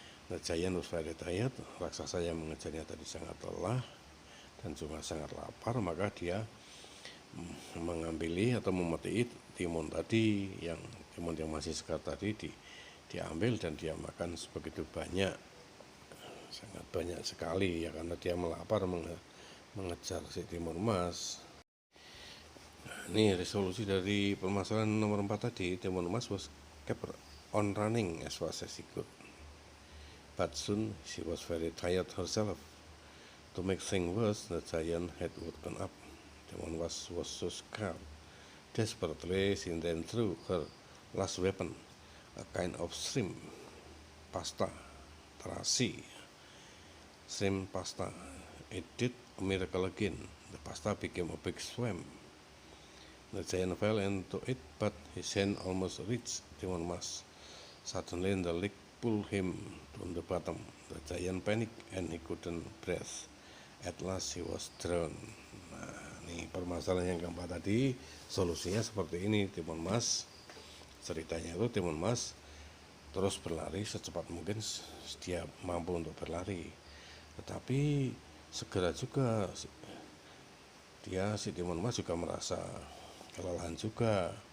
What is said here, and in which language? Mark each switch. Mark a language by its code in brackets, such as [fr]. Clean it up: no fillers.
[en] The giant was very tired, [id] raksasa yang mengejarnya tadi sangat lelah dan juga sangat lapar, maka dia mengambil atau memetik timun tadi, timun yang masih segar tadi diambil dan dia makan sebegitu banyak, sangat banyak sekali, ya, karena dia melapar mengejar si timun emas. Ini resolusi dari permasalahan nomor 4 tadi. [en] Timun emas was kept on running as fast as he could, but soon she was very tired herself. To make things worse, the giant had woken up. Timun emas was so scared. Desperately, she then threw her last weapon, a kind of shrimp pasta, terasi, shrimp pasta. It did a miracle again. The pasta became a big swamp. The giant fell into it, but his hand almost reached Timun emas. Suddenly the leak pulled him to the bottom. The giant panicked and he couldn't breathe. At last he was drowned. [id] Nah, ini permasalahan yang keempat tadi, solusinya seperti ini. Timun emas, ceritanya itu timun emas terus berlari secepat mungkin dia mampu untuk berlari, tetapi segera juga si timun emas juga merasa kelelahan juga.